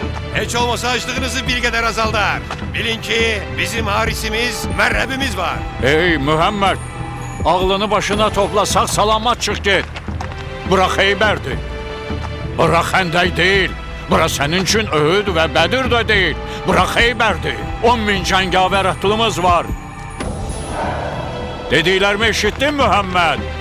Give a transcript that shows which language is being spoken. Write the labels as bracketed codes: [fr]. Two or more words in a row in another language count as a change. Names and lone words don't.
[tr] Hiç olmasa açlığınızı bir kadar azaldar. Bilin ki bizim harisimiz, merhebimiz var. [az] Ey Muhammed, ağlını başına topla, sağ salamat çık git. Bura Xeybərdir. Bura Xəndək deyil. Bura sənin üçün Öhüd və Bədir də deyil. Bura Xeybərdir. 10.000 cəngavər atılımız var. Dediklərimi eşitdin Muhammed?